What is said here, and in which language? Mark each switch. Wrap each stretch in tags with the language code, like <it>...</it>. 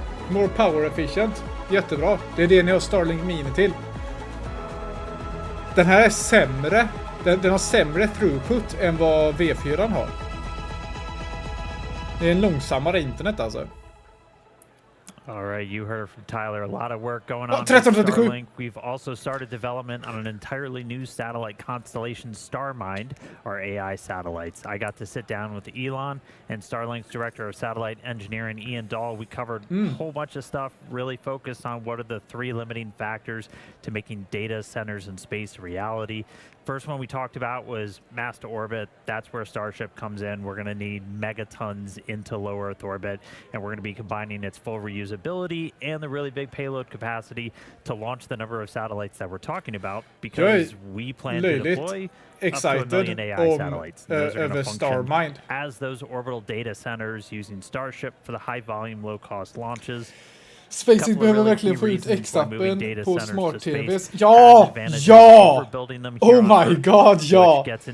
<en>More power efficient.</en> <sv>Jättebra. Det är det ni har Starlink Mini till. Den här är sämre. Den har sämre throughput än vad V4 har. Det är en långsammare internet alltså.</sv> <en>All right, you heard from Tyler. A lot of work going on with Starlink. We've also started development on an entirely new satellite constellation, StarMind, our AI satellites. I got to sit down with Elon and Starlink's director of satellite engineering, Ian Dahl. We covered a whole bunch of stuff, really focused on what are the 3 limiting factors to making data centers in space a reality. First one we talked about was mass to orbit. That's where Starship comes in. We're going to need megatons into low Earth orbit, and we're going to be combining its full reusability and the really big payload capacity to launch the number of satellites that we're talking about, because we plan to deploy up to 1 million AI satellites. Those are going to function as those orbital data centers using Starship for the high volume, low cost launches.</en> <sv>SpaceX behöver verkligen få ut X-appen på smart-tvs. Ja! Ja!</sv> <en>Oh my god, ja!</en>